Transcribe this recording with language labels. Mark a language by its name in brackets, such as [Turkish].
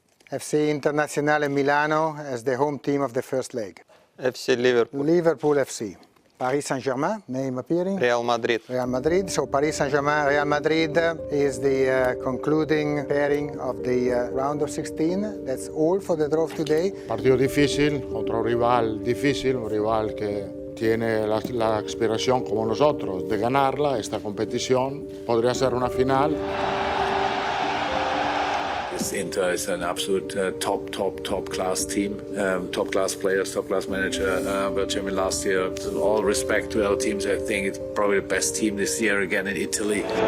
[English] FC Internazionale Milano as the home team of the first leg. FC Liverpool. Liverpool FC. Paris Saint-Germain, name appearing? Real Madrid. Real Madrid. So Paris Saint-Germain, Real Madrid is the concluding pairing of the round of 16. That's all for the draw of today. [Spanish] Partido difícil contra un rival difícil, un rival que tiene la aspiración como nosotros de ganarla, esta competición. Podría ser una final. [English] Inter is an absolute top class team, top class players, top class manager. World champion last year. All respect to our teams. I think it's probably the best team this year again in Italy.